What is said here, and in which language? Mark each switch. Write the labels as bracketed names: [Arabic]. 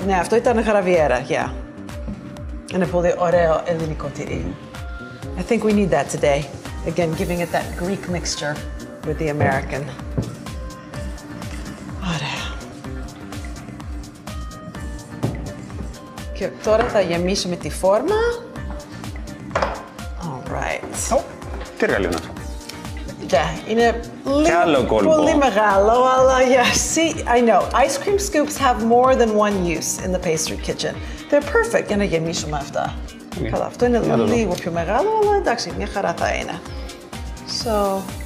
[Greek] Ναι, αυτό ήταν γραβιέρα, yeah. Είναι πολύ ωραίο ελληνικό τυρί. [English] I think we need that today. Again, giving it that Greek mixture with the American. [Greek] Ωραία. Και τώρα θα γεμίσουμε τη φόρμα. [English] All right. [Greek] Τι εργαλείο είναι αυτό? Yeah, είναι πολύ μεγάλο, αλλά yeah, [English] see, I know. Ice cream scoops have more than one use in the pastry kitchen. They're perfect [Greek] για να γεμίσουμε αυτά. Καλά, αυτό είναι λίγο πιο μεγάλο, αλλά εντάξει, μια χαρά θα είναι. So...